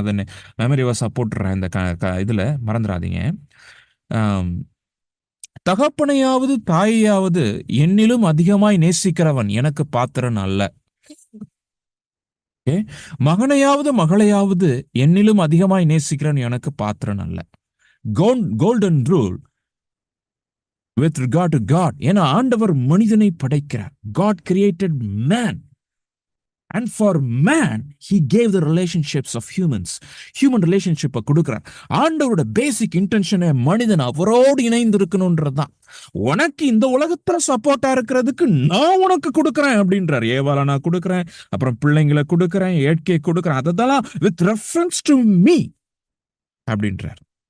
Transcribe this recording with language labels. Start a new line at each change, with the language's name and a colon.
Tamil: அதை மெமரி வாசா போட்டுடுறேன் இந்த இதுல, மறந்துடாதீங்க. தகப்பனையாவது தாயையாவது என்னிலும் அதிகமாய் நேசிக்கிறவன் எனக்கு பாத்திரன் அல்ல. மகனையாவது மகளையாவது என்னிலும் அதிகமாய் நேசிக்கிறவன் எனக்கு பாத்திரன் அல்ல.
English: Golden rule with regard to God.
Tamil: ஏன்னா ஆண்டவர் மனிதனை படைக்கிறார்.
English: God created man. And for man, he gave the relationships of humans. Human relationship
Tamil: கொடுக்கிறார். ஆண்டவரோட பேசிக் இன்டென்ஷனே மனிதன் அவரோடு இணைந்து இருக்கணும்ன்றதுதான். உனக்கு இந்த உலகத்துல சப்போர்ட்டா இருக்கிறதுக்கு நான் உனக்கு கொடுக்குறேன் அப்படின்றார். ஏவாளை நான் கொடுக்குறேன், அப்புறம் பிள்ளைங்களை கொடுக்குறேன், ஏட்கை கொடுக்குறேன், அதெல்லாம்
English: with reference to me
Tamil: அப்படின்றார்.